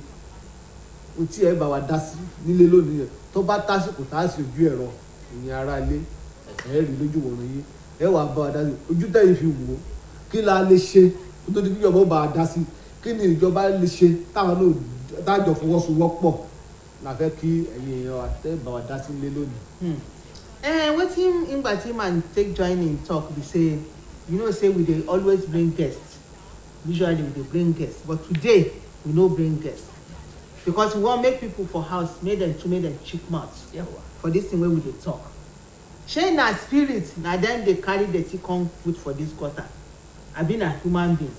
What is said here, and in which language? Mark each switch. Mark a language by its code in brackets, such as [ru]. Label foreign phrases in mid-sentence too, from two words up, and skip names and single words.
[yo] Ohun tí ẹ bá wa dá sí nílé lónìí yẹn, tó bá tásìkò tá a sì ojú ẹ̀rọ, ìyẹn ara ilé, ẹ̀ rí lójú wọ̀rọ̀ yìí, ẹ wà bá wa dá sí. Ojú tẹ́yìn fi wò ó, kí la lè ṣe tó di kí ìjọba ó bá wa dá sí? Kí ni ìjọba lè ṣe táwọn náà tájọ fọwọ́sowọ́pọ̀ la fẹ́ kí ẹ̀yin èèyàn wa tẹ́ bá wa dá sí ilé lónìí? [pcm] Wetin Ngbati man take join in talk be say, you know say we dey always bring guests. Usually we dey bring guests, but today we no bring guests because we wan make people for house make dem chook mouth for this thing wey we dey talk. Shey na spirit na dem dey carry dirty come put for this gutter, abi na human beings?